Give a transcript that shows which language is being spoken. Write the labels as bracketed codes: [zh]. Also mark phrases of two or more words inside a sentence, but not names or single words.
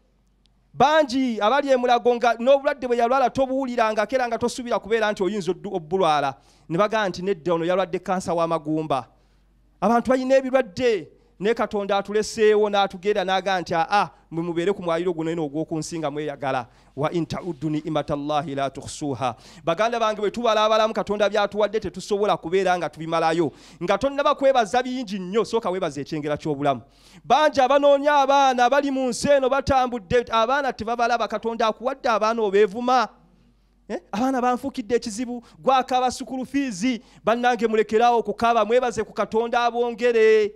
[lg] Bangi abali emulago nga n'obulwadde bwe yalwala tobuwuliranga kera nga tosuubira kubeera nti oyinza obbulwala. Ne bagaa nti nedda ono yalwadde kansa w'amagumba. Abantu balina ebirwadde ne Katonda atuleseewo n'atugera n'agaa nti mwe mubeere ku mwaliro guno eno ogw'okunsinga mweyagala. [ar] وإن تعدوا نعمة الله لا تحصوها. [lg] Baganda bange bwe tubalaabalamu Katonda byatuwadde tetusobola kubeera nga tubimalayo. Nga tonnaba kwebaza bingi nnyo sooka weebaza ekyengera ky'obulamu. Bangi abanoonya abaana bali mu nsi eno batambudde abaana tebabalaba. Katonda akuwadde abaana obeevuma. Abaana banfuukidde ekizibu gwakaaba sukulu fiizi bannange mulekerawo okukaaba mwebaze ku Katonda abongere.